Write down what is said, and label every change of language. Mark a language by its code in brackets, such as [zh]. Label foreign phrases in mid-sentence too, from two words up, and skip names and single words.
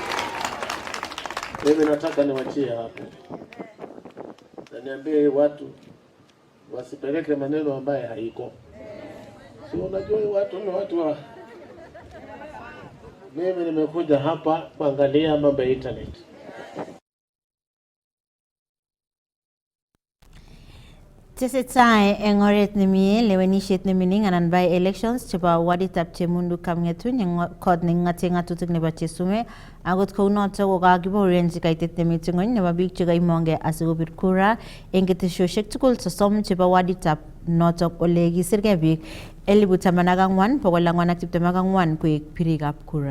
[sw] Mimi nataka niwachie hapo. Na niambie watu wasipeleke maneno ambaye haiko. Si unajua watu ni watu wa... Mimi nimekuja hapa kuangalia mambo ya internet. [kln] Tesetai eng oret nemie lewenishet nemining anan [en] by elections [kln] chebo waditab Chemundu Kamngetun eng kot nengate ngatutik nebo Chesume akot kounoto kokakibaorianchi kaitet nemite ngony nebo biik chekaimongei asikobir kura eng keteshoshek tugul 30 chebo waditab notok ole kisirgei biik 14,424 koek birikab kura.